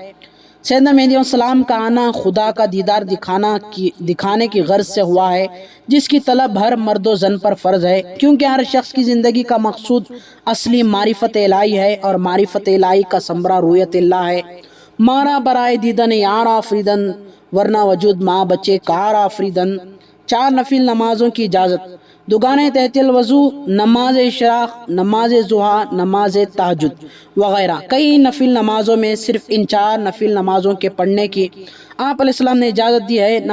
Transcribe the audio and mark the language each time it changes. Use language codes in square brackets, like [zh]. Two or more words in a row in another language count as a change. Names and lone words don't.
[ur] سیدنا مہدی علیہ السلام کا آنا خدا کا دیدار دکھانے کی غرض سے ہوا ہے، جس کی طلب ہر مرد و زن پر فرض ہے، کیونکہ ہر شخص کی زندگی کا مقصود اصلی معرفت الہی ہے، اور معرفت الہی کا ثمرہ رویت اللہ ہے۔ [fa] مارا برائے دیدن یار آفریدن، ورنہ وجود ماں بچے کار آفریدن۔ [ur] 4 نفل نمازوں کی اجازت: دوگانے تحت الوضو، نماز اشراق، نماز ضحیٰ، نماز تہجد وغیرہ۔ کئی نفل نمازوں میں صرف ان 4 نفل نمازوں کے پڑھنے کی آپ علیہ السلام نے اجازت دی ہے۔